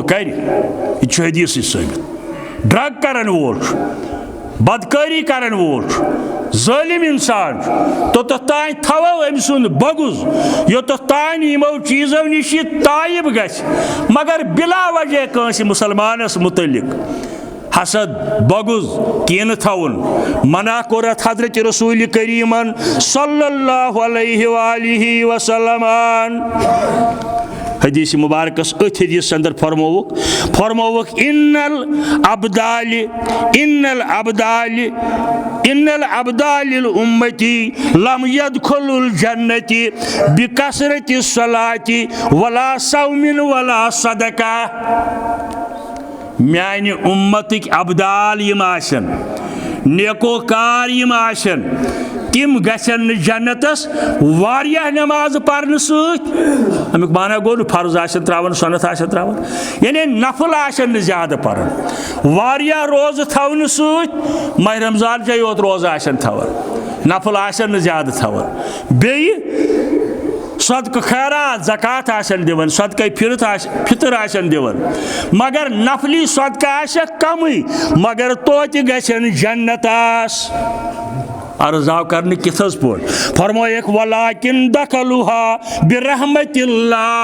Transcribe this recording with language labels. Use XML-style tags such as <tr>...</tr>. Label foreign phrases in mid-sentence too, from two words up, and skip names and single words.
<ks>कर हदीस साबित ड्रग करन वोल बदकारी करन वोल जालिम इंसान तोत ताय थवो अमि सुंद बगुज योत ताय यमो चीजों निश तायब गछ मगर बिला वजह कंस मुसलमानस मुतलिक हसद बगुज कीन थवन मना कोरत हजरत रसूल करीमन</ks> <ar>صلى الله عليه وسلم</ar> <ks>हदीस मुबारकस अथ हदीस अंदर फरमोवक</ks> <ar>إن أبدال أمتي لم يدخلوا الجنة بكثرة صلاة ولا صوم ولا صدقة</ar> <ks>म्यान उम्मतिक अब्दाल यम आशन नेकोकार यम आशन तिम गसन जन्नतस वारिया नमाज पढ़न सत अमुक माना गो फर्ज आशन त्रावन सुन्नत आशन त्रावन यानी नफल आशन ज्यादा पढ़न वारिया रोज थवन सत माह रमजान चे योत रोज आशन थवन नफल आशन ज्यादा थवन बेई सदक खैरात ज़कात आशन दिवन सदक फितर आशन दिवन मगर नफली सदका आशक कमी मगर तोत गसन जन्नतास अर्ज आव करने किथस पोट फरमायक</ks> <ar>ولكن دخلوها برحمة الله</ar>